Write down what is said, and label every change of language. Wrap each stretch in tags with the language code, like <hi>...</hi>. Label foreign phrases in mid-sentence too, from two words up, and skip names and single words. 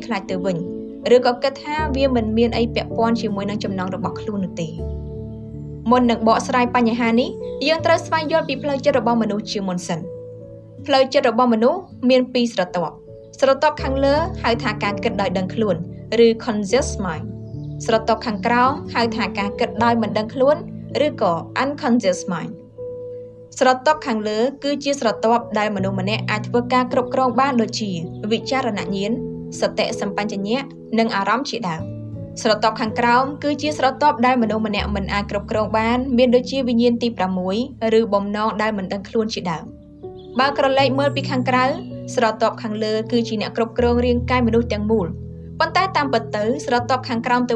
<km>ខ្លាចទៅវិញឬក៏គិតថាវាមិនមានអីពាក់ព័ន្ធជាមួយនឹងចំណងរបស់ខ្លួននោះទេមុននឹងបកស្រាយបញ្ហានេះយើងត្រូវស្វែងយល់ពីផ្លូវចិត្តរបស់មនុស្សជាមុនសិនផ្លូវចិត្តរបស់មនុស្សមានពីរស្រទាប់ខាងលើហៅថាការគិតដោយដឹងខ្លួនឬ</km> <en>conscious mind</en> <km>ស្រទាប់ខាងក្រោមហៅថាការគិតដោយមិនដឹងខ្លួនឬក៏</km> <en>unconscious mind</en> <km>ស្រទាប់ខាងលើគឺជាស្រទាប់ដែល មនុស្សម្នាក់អាចធ្វើការគ្រប់គ្រងបានដូចជាវិចារណញ្ញាណសតិសម្បជញ្ញៈនិងអារម្មណ៍ជាដើមស្រទាប់ខាងក្រោមគឺជាស្រទាប់ដែលមនុស្សម្នាក់មិនអាចគ្រប់គ្រងបានមានដូចជាវិញ្ញាណទី6ឬបំណងដែលមិនដឹងខ្លួនជាដើមបើក្រឡេកមើលពីខាងក្រៅស្រទាប់ខាងលើគឺជាអ្នកគ្រប់គ្រងរាងកាយមនុស្សទាំងមូលប៉ុន្តែតាមពិតទៅស្រទាប់ខាងក្រោមទៅ</km>